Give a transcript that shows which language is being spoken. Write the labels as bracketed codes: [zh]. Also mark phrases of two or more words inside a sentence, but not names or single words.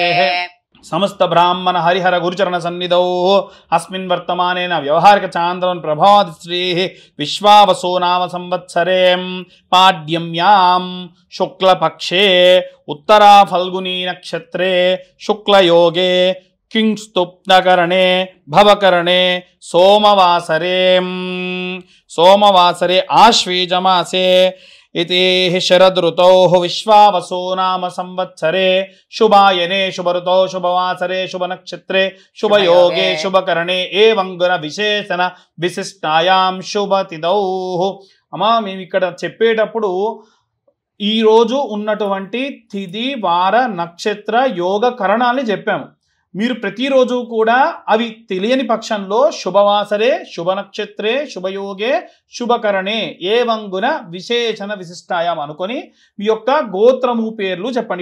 [sa] సమస్త బ్రాహ్మణ హరిహర గురుచరణ సన్నిధౌ అస్మిన్ వర్తమానేన వ్యవహారిక చాంద్రవన్ ప్రభాత్ శ్రీ విశ్వావసో నామ సంవత్సరే పాడ్యమ్యాం శుక్లపక్షే ఉత్తరా ఫల్గుని నక్షత్రే శుక్లయోగే కింస్తుప్నకరణే భవకరణే సోమవాసరే ఆశ్వీజమాసే इति शरदृतौ विश्वावसो नाम संवत्सरे शुभायने शुभऋतौ शुभवासरे शुभनक्षत्रे शुभयोगे शुभकरणे एवं गुण विशेषण विशिष्टायां शुभतिथौ. [te] అమ్మా మేము ఇక్కడ చెప్పేటప్పుడు ఈ రోజు ఉన్నటువంటి తిథి వార నక్షత్ర యోగ కరణాలని చెప్పాము. మీరు ప్రతిరోజు కూడా అవి తెలియని పక్షంలో [sa] శుభవాసరే శుభనక్షత్రే శుభయోగే శుభకరణే ఏవంగున విశేషణ విశిష్టాయాం [te] అనుకొని మీ యొక్క గోత్రము పేర్లు చెప్పండి.